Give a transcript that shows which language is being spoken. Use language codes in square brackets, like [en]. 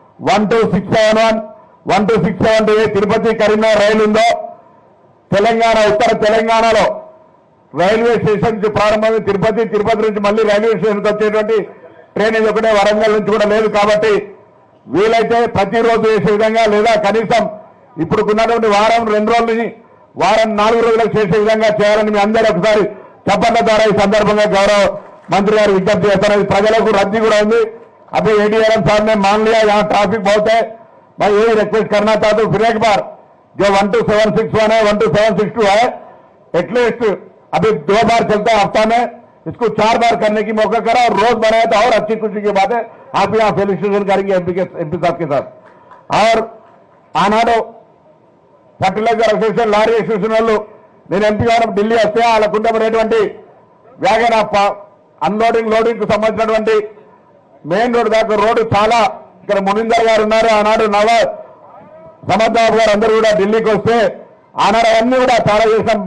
[te] 12671, 12672 ఏ తిరుపతి కరీంనగర్ రైలు ఉందో, తెలంగాణ ఉత్తర తెలంగాణలో railway station నుంచి ప్రారంభమై తిరుపతి నుంచి మళ్ళీ రైల్వే స్టేషన్కి వచ్చేటువంటి ట్రైన్ ఇది ఒకటే, వరంగల్ నుంచి కూడా లేదు. కాబట్టి వీలైతే ప్రతిరోజు చేసే విధంగా, లేదా కనీసం ఇప్పుడు ఉన్నటువంటి వారం 2 రోజులని వారం 4 రోజులకు చేసే విధంగా చేయాలని మీ అందరూ ఒకసారి చప్పట్ల ద్వారా ఈ సందర్భంగా గౌరవ మంత్రి గారు విజ్ఞప్తి చేస్తున్నారు. ప్రజలకు రద్దీ కూడా ఉంది. [hi] अभी एडीआरएम साहब ने मान लिया यहाँ ट्रैफिक बहुत है, मैं यही रिक्वेस्ट करना चाहता हूँ फिर एक बार, जो 12761 है, 12762 है, एटलीस्ट अभी 2 बार चलता है हफ्ता में, इसको 4 बार करने की मौका करा और रोज बनाया तो और अच्छी खुशी की बात है. आप यहाँ फेलिसिटेशन करेंगे एमपी साहब के साथ. और [te] ఆనాడు ఫర్టిలైజర్ అసోసియేషన్, లారీ అసోసియేషన్ వాళ్ళు నేను ఎంపీ గారు ఢిల్లీ వస్తే వాళ్ళకు ఉండబడేటువంటి వ్యాగన్ అన్లోడింగ్ లోడింగ్ కు సంబంధించినటువంటి మెయిన్ రోడ్ దాకా రోడ్డు చాలా, ఇక్కడ మునిందర్ గారు ఉన్నారు, ఆనాడు సమర్థబాబు గారు అందరూ కూడా ఢిల్లీకి వస్తే ఆనాడు అవన్నీ కూడా చాలా చేసాం.